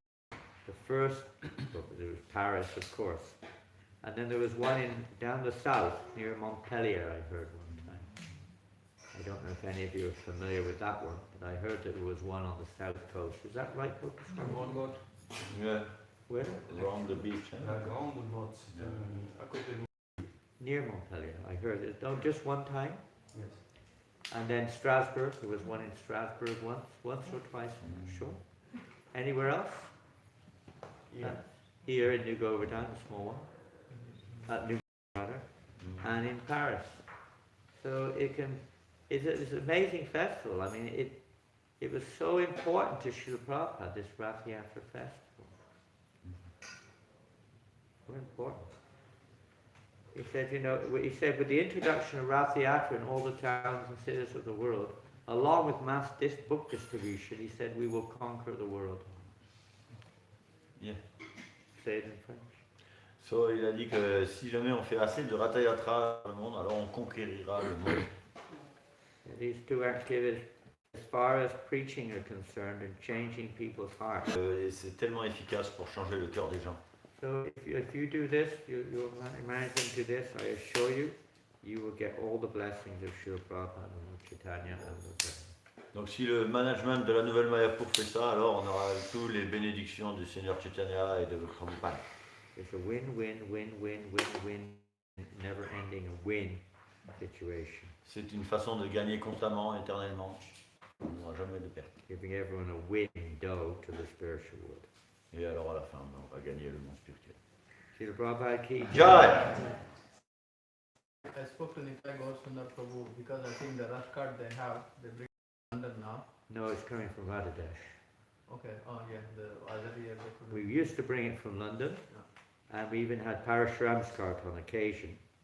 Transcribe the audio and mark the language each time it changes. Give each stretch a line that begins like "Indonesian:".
English: The first, well, there was Paris, of course. And then there was one down the south, near Montpellier, I heard one time. I don't know if any of you are familiar with that one, but I heard that there was one on the south coast. Is that right, Lucas? Yeah, Where? around the beach.
French: La grande botte, à côté de nous.
English: Near Montpellier, I heard it. No, just one time. Yes. And then Strasbourg, there was one in Strasbourg once or twice, I'm not sure. Anywhere else? Yeah. Here in New Govardhan, a small one. New rather, and in Paris. So it's an amazing festival. I mean, it was so important to Srila Prabhupada, this Rath Yatra festival. So important. He said, with the introduction of Rath Yatra in all the towns and cities of the world, along with mass book distribution, he said, we will conquer the world. Yeah. Say it in French.
French: So, il a dit que si jamais on fait assez de Ratha Yatra dans le monde, alors on conquérira le monde.
English: These two activities, as far as preaching are concerned and changing people's hearts.
French: Et c'est tellement efficace pour changer le cœur des gens.
English: So if you do this, you'll manage to do this, I assure you, you will get all the blessings of Srila Prabhupada and Chaitanya and Madhya.
French: Donc si le management de la nouvelle Mayapur fait ça, alors on aura tous les bénédictions du Seigneur Chaitanya et de Prabhupada.
English: It's a win-win-win-win-win-win, never-ending win situation.
French: C'est une façon de gagner constamment, éternellement. On n'aura jamais de perte.
English: Giving everyone a window to the spiritual world.
French: Et alors à la fin, on va gagner le monde spirituel.
Hindi: Srila Prabhupada ki Jai!
English: I spoke to Nitai Gaur Prabhu because I think the rush card they have, they bring it London now. No, it's coming from Radhadesh. Okay, oh yeah, the other year they could. We used to bring it from London, and we even had Parashuram's cart on occasion.